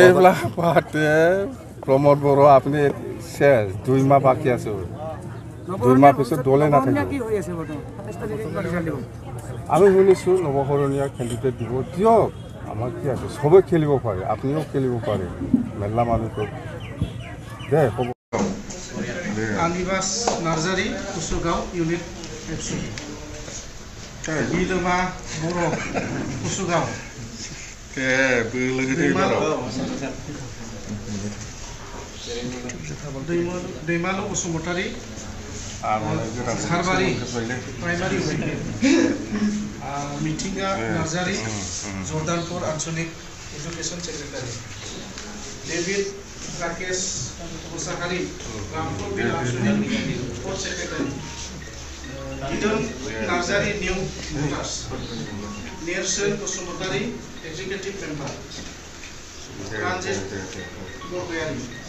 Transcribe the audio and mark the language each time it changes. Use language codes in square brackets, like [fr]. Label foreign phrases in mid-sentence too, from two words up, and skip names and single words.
[as] এইবিলাক পাতে প্ৰমোদ বড়ো আপুনি শেষ 2 মাহ বাকী আছে 2 মাহ পিছত দলে নাথাকিব আমি শুনিছোঁ নৱকৰণীয়া কেণ্ডিডেট দিব দিয়ক আমাৰ কি আছে চবেই খেলিব পাৰে আপুনিও খেলিব পাৰে মেলা মানুহটো দে ক'ব [brx] আনিবাস নাৰ্জাৰী কুচুগাঁও ইউনিট FC বিলমা बर' কুচুগাঁও दैमालु बसुमतारी झारबारि प्राइमारि मिथिंगा नार्जारी जर्दानपुर आঞ্চলিक [en] education secretary [brx] डेभिड राकेश मुसाहारी रामपुर बिल आঞ্চলিक [en] sports secretary [brx] ईडन नार्जारी न्यू भोटार्स नेरसोन बसुमतारी [en] executive member [brx] रंजित बरगयारी